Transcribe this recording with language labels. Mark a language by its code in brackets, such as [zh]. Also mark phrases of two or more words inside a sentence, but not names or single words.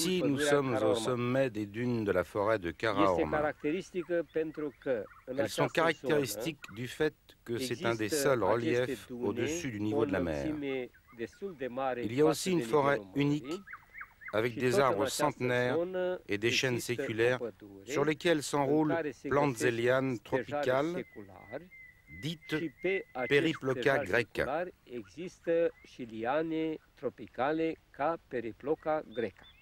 [fr] Ici, nous [ro] pădurea [fr] sommes au [ro] Karaorma. [fr] sommet des dunes de la forêt de [ro] Este Karaorma. caracteristică pentru că în [fr] Elles sont [ro] această zonă [fr] caractéristiques du fait que c'est un des seuls reliefs au-dessus du niveau de la mer. Il y a aussi une forêt unique avec des arbres centenaires et des chênes séculaires sur lesquels s'enroulent plantes et lianes tropicales dites Periploca greca. [ro] Există și liane tropicale ca Periploca greca.